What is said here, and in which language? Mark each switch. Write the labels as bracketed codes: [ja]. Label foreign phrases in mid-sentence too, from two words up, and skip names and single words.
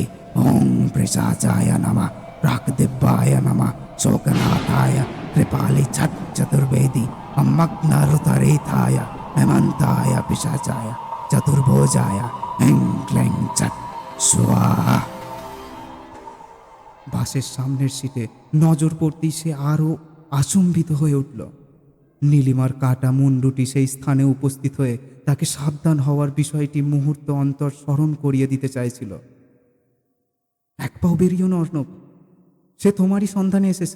[sa] ওম পিশাচায় নমঃ प्राक्दिव्याय नमः शोकनाथाय कृपाली छट चतुर्वेदी अम्मग्नरुतरेथाय हेमंताय पिशाचाय चतुर्भुजाय ऐं क्लैं छट स्वाहा। [bn] বাসের সামনের সিটে নজর পড়তেই সে আরও আচম্বিত হয়ে উঠল। নীলিমার কাটা মুন্ডুটি সেই স্থানে উপস্থিত হয়ে তাকে সাবধান হওয়ার বিষয়টি মুহূর্ত অন্তর স্মরণ করিয়ে দিতে চাইছিল। এক পাও বেরিয়েও না অর্ণব, সে তোমারই সন্ধানে এসেছে।